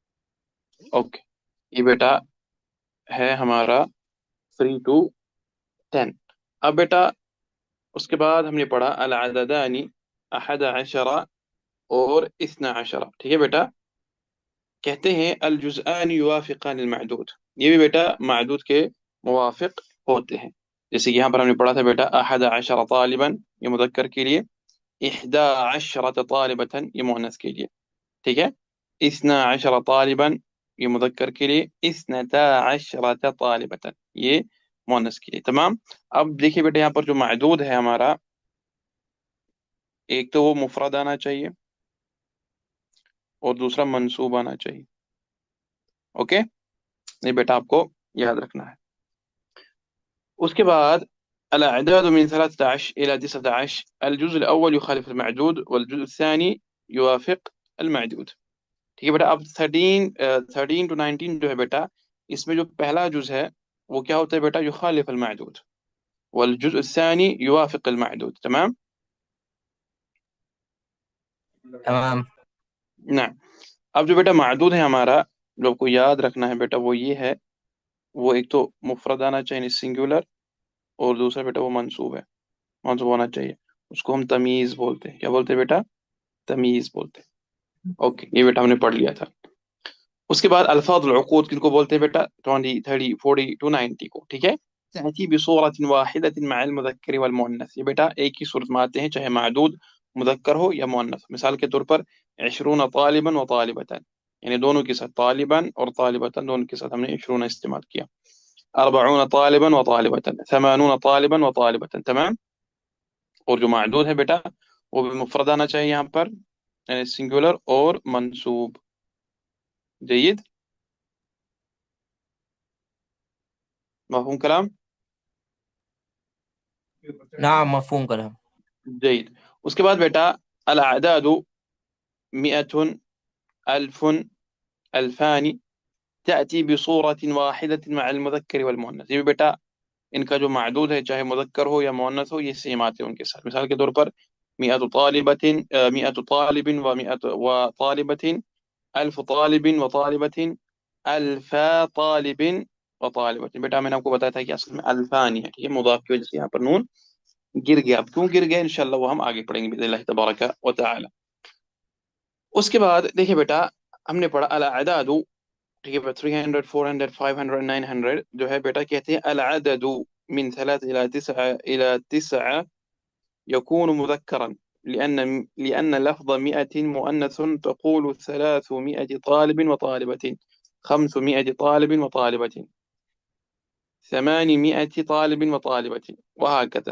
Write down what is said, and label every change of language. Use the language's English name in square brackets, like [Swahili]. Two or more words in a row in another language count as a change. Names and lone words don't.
[Hindi] ओके, ये बेटा है हमारा 3 to 10। अब बेटा उसके बाद हमने पढ़ा [Arabic] العددان أحد عشر [Hindi] और [Arabic] اثنا عشر. [Hindi] ठीक है बेटा, कहते हैं [Arabic] الجزءان يوافقان المعدود, [Hindi] ये भी बेटा मअदूद के मुवाफिक होते हैं। जैसे कि यहाँ पर हमने पढ़ा था बेटा [Arabic] أحد عشر طالبًا, [Hindi] ये मुذक्कर के लिए, [Arabic] إحدى عشرة طالبةً [Hindi] ये मुअन्नस के लिए। ठीक है, [Arabic] اثنا عشر طالبًا [Hindi] ये मुذक्कर के लिए, [Arabic] اثنتا عشرة طالبةً [Hindi] ये मुअन्नस के लिए। तमाम। अब देखिए बेटा यहाँ पर जो मअदूद है हमारा, एक तो वो मुफरद आना चाहिए और दूसरा मंसूब आना चाहिए। ओके, ये बेटा आपको याद रखना है। उसके बाद [Arabic] الأعداد من 13 إلى 19، الجزء الأول يخالف المعدود والجزء الثاني يوافق المعدود। [Hindi] ठीक है बेटा, अब 13 to 19 जो है बेटा, इसमें जो पहला जुज है वो क्या होता है बेटा, [Arabic] युखालिफ المعدود والجزء الثاني يوافق المعدود। तमाम। تمام. [Hindi] ना, अब जो बेटा मादूद है हमारा, जो आपको याद रखना है बेटा वो ये है, वो एक तो मुफरद आना चाहिए सिंगुलर, और दूसरा बेटा वो मंसूब है, मंसूब होना चाहिए। उसको हम तमीज बोलते हैं। क्या बोलते हैं बेटा, तमीज बोलते हैं। ओके, ये बेटा हमने पढ़ लिया था। उसके बाद [Arabic] ألفاظ العقود [Hindi] किनको बोलते हैं बेटा, 20 30 40 to 90 को। ठीक है, [Arabic] تأتي بصورة واحدة مع المذكر والمؤنث, [Hindi] ये बेटा एक ही सूरत में आते हैं, चाहे मादूद मुज़क्कर हो या मुअन्नस। मिसाल के तौर पर 20 [Arabic] طالبًا وطالبةً, [Hindi] यानी दोनों के साथ तालिबन और तालिबतन दोनों के साथ हमने 20 इस्तेमाल किया। 40 [Arabic] طالبًا وطالبةً, [Hindi] 80 [Arabic] طالبًا وطالبةً. [Hindi] तमाम। और जो मादूद है बेटा वो भी मुफरद आना चाहिए यहाँ पर, यानी सिंगुलर और मंसूब। [Arabic] جيد، مفهوم كلام. نعم مفهوم كلام. [Hindi] जयद। उसके बाद बेटा [Arabic] الأعداد مائة ألف ألفان تأتي بصورة واحدة مع المذكر والمؤنث, [Hindi] ये भी बेटा इनका जो मादूद है चाहे मुज़क्कर हो या मुअन्नस हो ये सेम आते हैं उनके साथ। मिसाल के तौर पर [Arabic] مائة طالبةٍ مائة طالبٍ ومائة وطالبةٍ، ألف طالبٍ وطالبةٍ، ألفا طالبٍ وطالبةٍ, अल्फ तालिबिन व तालिबतिन, अल्फा तालिबिन व तालिबतिन। [Hindi] बेटा मैंने आपको बताया था कि असल में अल्फानी है। ठीक है, मुदाफ की वजह से यहाँ पर नून गिर गया। अब क्यों गिर गया इंशाल्लाह वो हम आगे पढ़ेंगे [Arabic] بإذن الله تبارك وتعالى. [Hindi] उसके बाद देखिए बेटा हमने पढ़ा [Arabic] الأعداد. [Hindi] ठीक है, 300 400 500 900 जो है बेटा कहते हैं [Arabic] العدد من 3 إلى 9 إلى 9 يكون مذكرًا, لأن لفظ 100 مؤنث تقول 300 طالب وطالبة، 500 طالب وطالبة، 800 طالب وطالبة، وهكذا.